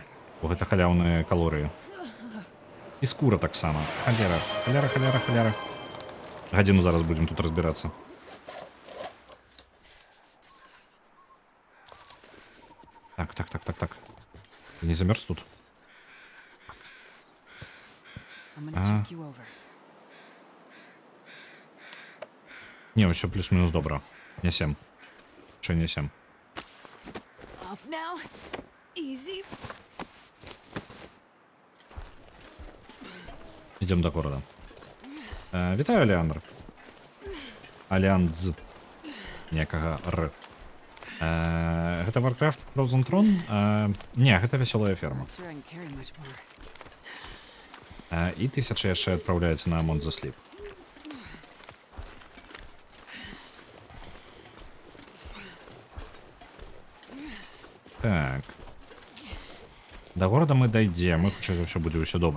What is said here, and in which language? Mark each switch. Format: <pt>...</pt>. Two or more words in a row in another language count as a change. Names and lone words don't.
<be>Бо гэта халяўныя калорыі. І скура таксама. Халяра, халяра, халяра, халяра. Гадзіну зараз будзем тут разбірацца. Так. Ты не замерз тут?</be> <en>I'm gonna take you over.</en> <be>Не, ўсё плюс-мінус добра. Нясем. Чо нясем?</be> <en>Up now. Easy.</en> <be>Ідем до города. Вітаю, Алеандр. Алеандз. Некага Р. Гэта Warcraft Frozen Throne? Не, гэта вясёлая ферма.</be> <en>Not sure I can carry much more.</en> <be>І 1000 яшчэ адпраўляецца на Among the Sleep. Так. До горада мы дайдзем, і хутчэй за ўсё будзе ўсё добра.</be>